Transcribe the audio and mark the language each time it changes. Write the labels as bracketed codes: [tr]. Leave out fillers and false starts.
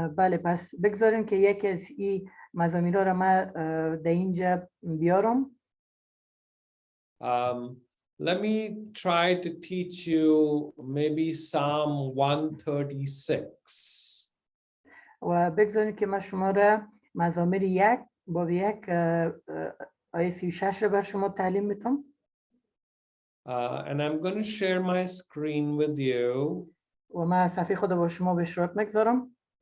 [fa] بله، پس بگذاریم که یکی از این مزامیرها را من در اینجا بیارم. [en] Let me try to teach you maybe Psalm 136. [fa] و بگذاریم که من شما را مزامیر 1 با 1 آیه 36 را بر شما تعلیم میتونم. [en] And I'm going to share my screen with you. [fa] و من صفحه خود با شما به اشتراک میگذارم.